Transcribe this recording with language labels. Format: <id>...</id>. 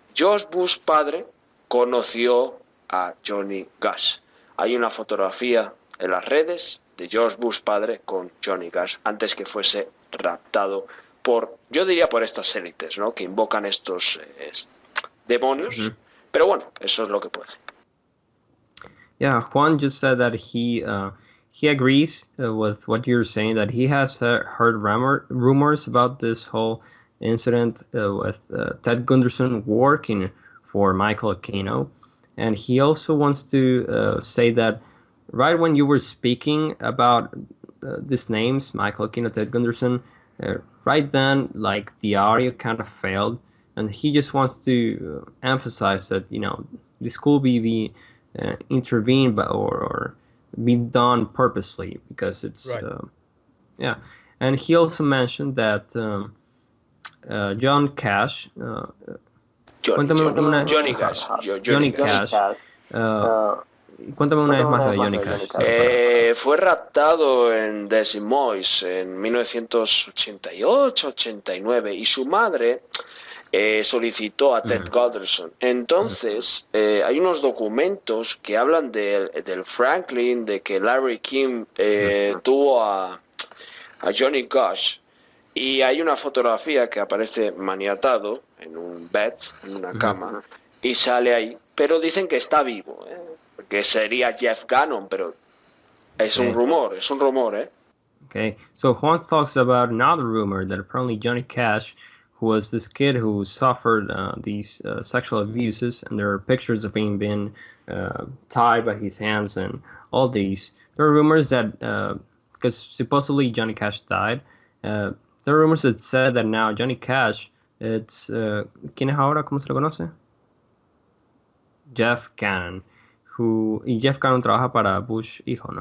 <es>George Bush padre conoció a Johnny Goss. Hay una fotografía en las redes de George Bush padre con Johnny Goss antes que fuese raptado por, yo diría por estas élites, ¿no? Que invocan estos demonios. Pero bueno, eso es lo que puedo decir.</es> <en>Yeah, Juan just said that he agrees with what you're saying, that he has heard rumors about this whole incident with Ted Gunderson working for Michael Aquino. And he also wants to say that right when you were speaking about these names, Michael, Aquino, Ted Gunderson, right then, like, the audio kind of failed, and he just wants to emphasize that, this could be intervened by, or be done purposely, because it's Right. yeah. And he also mentioned that John Cash,</en> <es>cuéntame una</es> <en>Johnny Cash.</en> <es>Johnny Cash, cuéntame una vez más de Johnny Cash. Fue raptado en Des Moines en 1988-89 y su madre solicitó a Ted Gunderson. Entonces, hay unos documentos que hablan del Franklin, de que Larry King tuvo a Johnny Cash, y hay una fotografía que aparece maniatado en un bed, en una cama, y sale ahí, pero dicen que está vivo, que sería Jeff Gannon, pero es un rumor,</es> <en>Okay, so Juan talks about another rumor that apparently Johnny Cash, who was this kid who suffered these sexual abuses, and there are pictures of him being tied by his hands and all these. There are rumors that, because supposedly Johnny Cash died, there are rumors that said that now Johnny Cash, it's,</en> <es>¿quién es ahora? ¿Cómo se le conoce? Jeff Gannon, y Jeff Gannon trabaja para Bush hijo, ¿no?</es>